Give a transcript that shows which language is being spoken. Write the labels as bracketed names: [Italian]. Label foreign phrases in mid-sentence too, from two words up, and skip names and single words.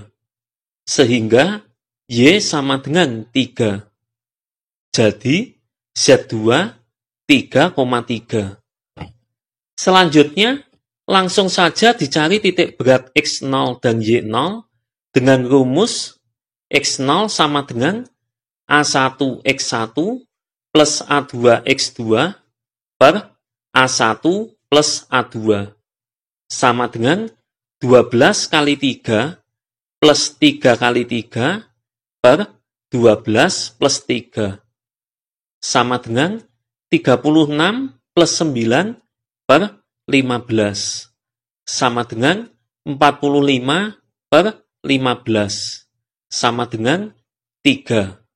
[Indonesian] Sehingga Y sama dengan 3. Jadi, Z2 3,3. Selanjutnya, langsung saja dicari titik berat X0 dan Y0 dengan rumus X0 sama dengan A1X1 plus A2X2 per A1 plus A2 sama dengan 12 kali 3 plus 3 kali 3 per 12 plus 3 sama dengan 36 plus 9 per 15 sama dengan 45 per 15 sama dengan 3.